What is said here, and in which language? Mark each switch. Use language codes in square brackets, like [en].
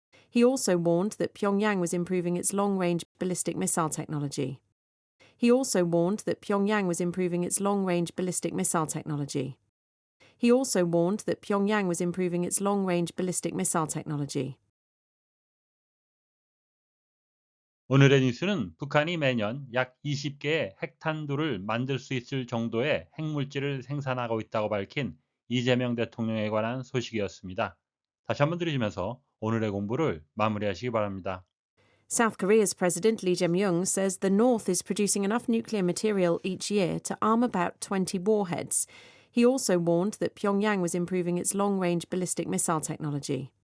[en] He also warned that Pyongyang was improving its long-range ballistic missile technology. He also warned that Pyongyang was improving its long-range ballistic missile technology. He also warned that Pyongyang was improving its long-range ballistic missile technology. [ko] 오늘의 뉴스는 북한이 매년 약 20개의 핵탄두를 만들 수 있을 정도의 핵물질을 생산하고 있다고 밝힌 이재명 대통령에 관한 소식이었습니다. 다시 한번 들으시면서 오늘의 공부를 마무리하시기 바랍니다. [en] South Korea's President Lee Jae-myung says the North is producing enough nuclear material each year to arm about 20 warheads. He also warned that Pyongyang was improving its long-range ballistic missile technology.